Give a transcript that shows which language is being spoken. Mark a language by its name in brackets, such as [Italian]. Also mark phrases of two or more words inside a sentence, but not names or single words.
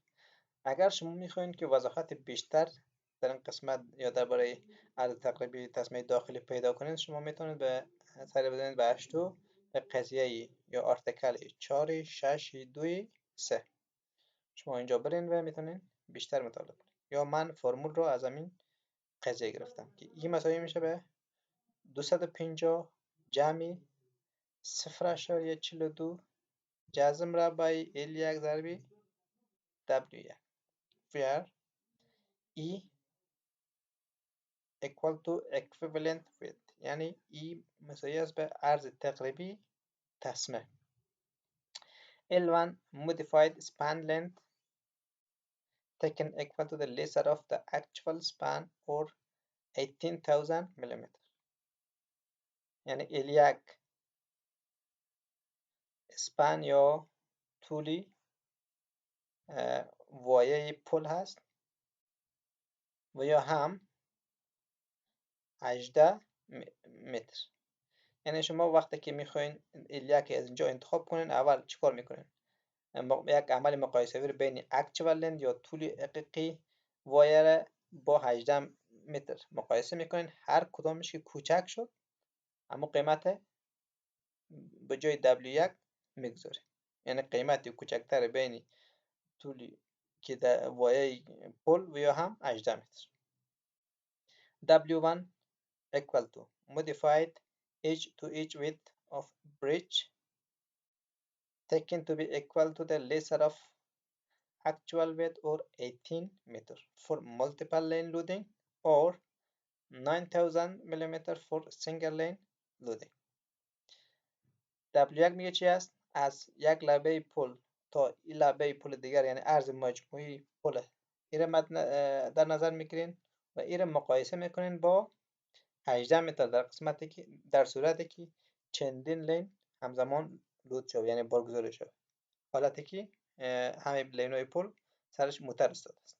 [Persian] اگر شما میخواین که وضاحت بیشتر در این قسمت یا درباره عرض تقریبی تسمه داخلی پیدا کنید، شما میتونید به سر بزنید به H2 به قضیه یا آرتیکل 4.6.2.3 شما اینجا برین و میتونید بیشتر مطالعه کنید. یا من فرمول رو از همین قضیه گرفتم که این مساوی میشه به 250 جمع 0.42 جذر مربع L1 ضربی W1 [English] where E equal to equivalent width، [Persian] یعنی E مساوی است به عرض تقریبی تسمه. [English] L1 modified span length taken equal to the lesser of the actual span or 18,000 millimeter، [Persian] یعنی L1 سپن یا طولی وایه پل هست و یا هم 18 متر. یعنی شما وقتی که میخواین L1 از اینجا انتخاب کنین، اول چیکار میکنین؟ یک عمل مقایسه رو بین [English] actual length [Persian] یا طول حقیقی وایر با 18 متر مقایسه میکنین. هر کدامش که کوچک شد اما قیمت به جای W1 میگذاره، یعنی قیمتی کوچکتر بین طولی که در وایه پل و یا هم 18 متر. [English] W1 equal to modified edge to edge width of bridge taken to be equal to the lesser of actual width or 18 meter for multiple lane loading or 9000 mm for single lane loading. [Persian] W1 میگه چی است؟ از یک لبه پل تا این لبه پل دیگر، یعنی عرض مجموعی پل، این در نظر میگیرین و این مقایسه میکنین با 18 متر در قسمتی که در صورتی که چندین لین همزمان لود شد، یعنی بارگذاری شد، حالتی که همه لین‌های پل سرش موتر استاد است.